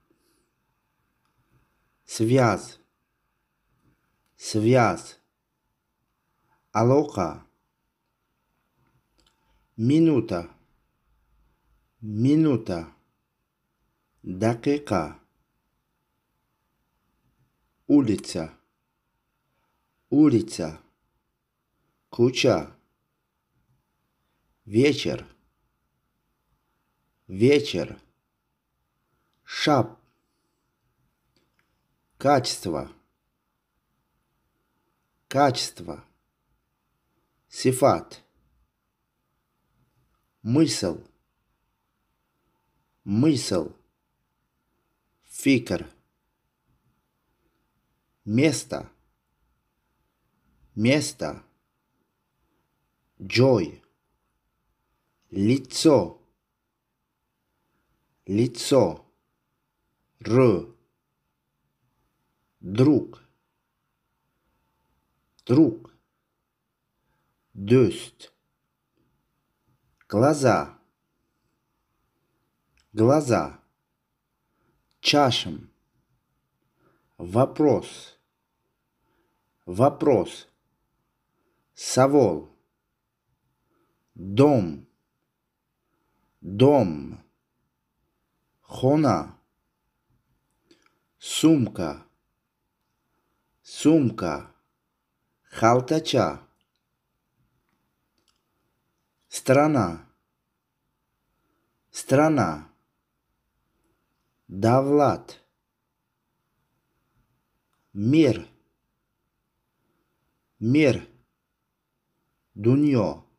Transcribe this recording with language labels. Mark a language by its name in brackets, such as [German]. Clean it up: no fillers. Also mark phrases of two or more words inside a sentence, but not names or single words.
[Russian] связ, связ, алоқа. минута, минута, дақиқа. улица, улица, кӯча. вечер, вечер, шаб. качество, качество, [Tajik] сифат. [Russian] мысл, мысл, фикр. место, место, ҷой. лицо, лицо, рӯ. друг, друг, дӯст. глаза, глаза, чашм. вопрос, вопрос, [Tajik] савол. [Russian] дом, дом, хона. сумка, сумка, халтача. страна, страна, давлат. мир, мир, дунё.